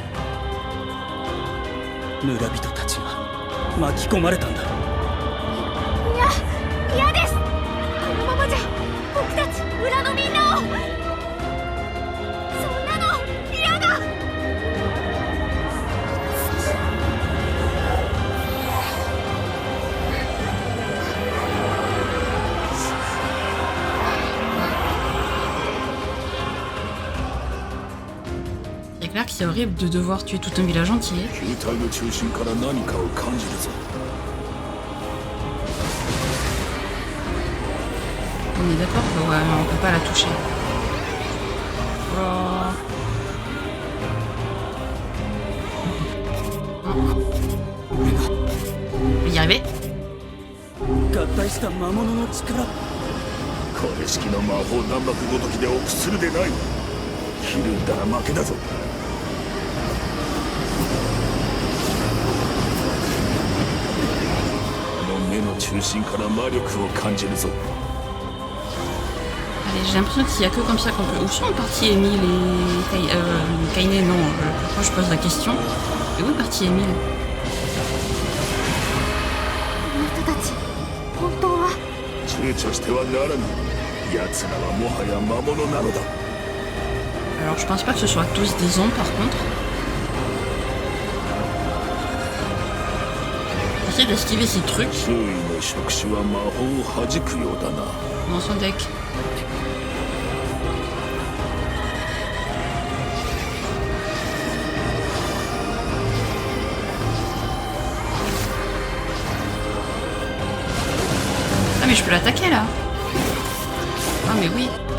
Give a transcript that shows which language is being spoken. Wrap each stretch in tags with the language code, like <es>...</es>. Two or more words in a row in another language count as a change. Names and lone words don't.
<ja>村人たちが巻き込まれたんだ。いや嫌です。このままじゃ僕たち村のみんなを。そんなの嫌だ。</ja> <fr>C'est clair que c'est horrible de devoir tuer tout un village entier.</fr> <ja>球体の中心から何かを感じるぞ。</ja> <fr>On est d'accord que ouais, on peut pas la toucher. Oh. On va y arriver.</fr> <ja>合体した魔物の力。これ式の魔法弾幕ごときで臆するでない。ひるんだら負けだぞ。あの目の中心から魔力を感じるぞ。</ja> <fr>Allez, j'ai l'impression qu'il y a que comme ça qu'on peut. Où sont partis Emile et Kaine? Non, moi je pose la question. Et où est parti Emile?</fr> <ja>あの人たち本当は。躊躇してはならぬ。奴らはもはや魔物なのだ。</ja> <fr>Alors je pense pas que ce soit tous des ombres par contre. Essayer d'esquiver ces trucs.</fr> <ja>周囲の触手は魔法を弾くようだな。</ja> <fr>Dans son deck. Ah mais je peux l'attaquer là. Ah mais oui.</fr>